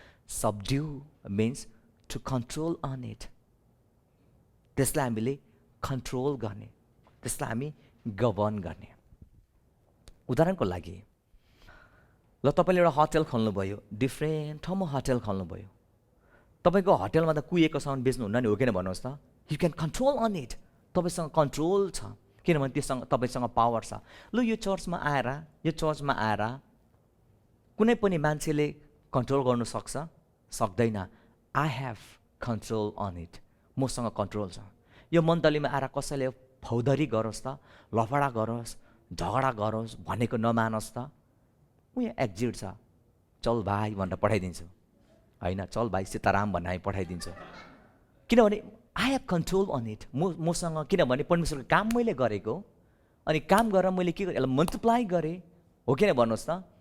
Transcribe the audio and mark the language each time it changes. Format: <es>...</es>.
<en>Subdue means to control on it.</en> <ne>त्यसलाई हामीले control गर्ने, त्यसलाई हामी गभर्न गर्ने। उदाहरणको लागि ल तपाईँले एउटा होटल खोल्नुभयो, डिफ्रेन्ट ठाउँमा होटल खोल्नुभयो। तपाईँको होटलमा त कुहिएको सामान बेच्नुहुन्न नि, हो किन भन्नुहोस् त?</ne> <en>You can control on it.</en> <ne>तपाईँसँग कन्ट्रोल छ, किनभने त्योसँग तपाईँसँग पावर छ। ल यो चर्चमा आएर कुनै पनि मान्छेले कन्ट्रोल गर्नु सक्छ? सक्दैन।</ne> <en>I have control on it.</en> <ne>मसँग कन्ट्रोल छ। यो मण्डलीमा आएर कसैले फौदरी गरोस् त, लफडा गरोस्, झगडा गरोस् भनेको नमानोस् त, ऊ यहाँ एक्जिट छ, चल भाइ भनेर पठाइदिन्छु। होइन, चल भाइ सीताराम भन्ने हामी पठाइदिन्छु। किनभने</ne> <en>I have control on it.</en> <ne>मसँग, किनभने परमेश्वरको काम मैले गरेको, अनि काम गरेर मैले के गरेँ? यसलाई मल्टिप्लाई गरेँ, हो किन भन्नुहोस् त?</ne>